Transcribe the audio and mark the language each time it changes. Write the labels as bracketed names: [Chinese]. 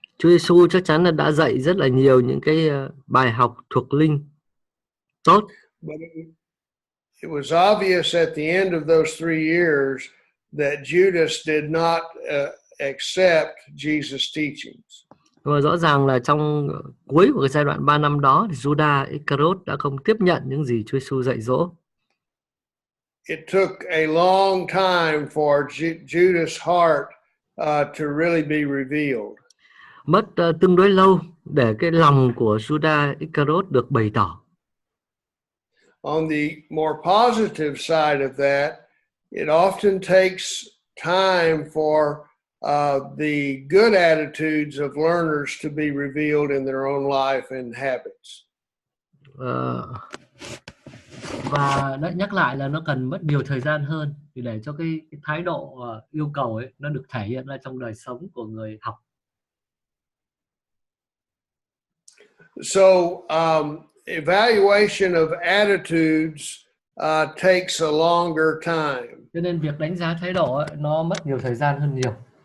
[Vietnamese] Chúa Giêsu chắc chắn là đã dạy rất là nhiều những cái bài học thuộc linh tốt. [English] But it was obvious at the end of those 3 years that Judas did not accept Jesus' teachings. [Vietnamese] Và rõ ràng là trong cuối của cái giai đoạn 3 năm đó thì Judas Iscariot đã không tiếp nhận những gì Chúa Giêsu dạy dỗ. [English] It took a long time for Judas' heart to really be revealed. [Vietnamese] Mất tương đối lâu để cái lòng của Judas Iscariot được bày tỏ. [English] On the more positive side of that, it often takes time for the good attitudes of learners to be revealed in their own life and habits. [Vietnamese] Và đã nhắc lại là nó cần mất nhiều thời gian hơn thì để cho cái thái độ yêu cầu ấy nó được thể hiện ra trong đời sống của người học. [English] So evaluation of attitudes takes a longer time. [Vietnamese] Cho nên việc đánh giá thái độ ấy, nó mất nhiều thời gian hơn nhiều.